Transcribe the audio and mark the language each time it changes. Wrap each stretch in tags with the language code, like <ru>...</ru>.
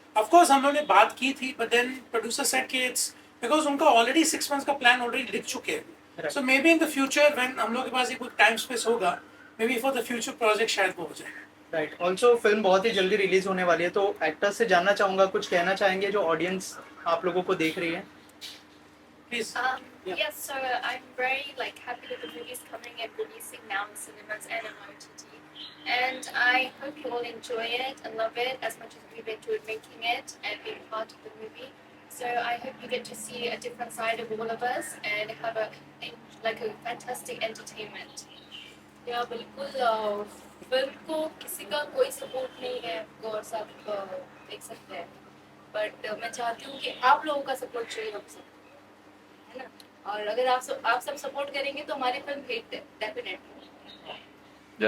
<hi>Of course हम लोग ने बात की थी,</hi> <en>but then producer said</en> <hi>कि</hi> <en>it's because</en> <hi>उनका ऑलरेडी 6 months का प्लान ऑलरेडी लिख चुके हैं।</hi> <en>so maybe in the future when</en> <hi>हम लोग के पास एक टाइम स्पेस होगा,</hi> <en>maybe for the future project</en> <hi>शायद वो हो जाए।</hi> <en>Right.</en> <hi>ऑल्सो फिल्म बहुत ही जल्दी रिलीज होने वाली है, तो एक्टर्स से जानना चाहूंगा, कुछ कहना चाहेंगे जो ऑडियंस आप लोगों को देख रही है?</hi> <en>Please. Yes, so I'm very happy that the movie is coming and releasing now in cinemas and on OTT. And I hope you all enjoy it and love it as much as we've enjoyed making it and being part of the movie. So I hope you get to see a different side of all of us and have a fantastic entertainment.</en> <hi>या बिल्कुल, film को किसी का कोई support नहीं है, और सब देख सकते हैं, बट मैं चाहती हूँ कि आप लोगों का सपोर्ट चाहिए हम सब, है ना? और अगर आप सब सपोर्ट करेंगे तो हमारी फिल्म हिट है डेफिनेटली।</hi>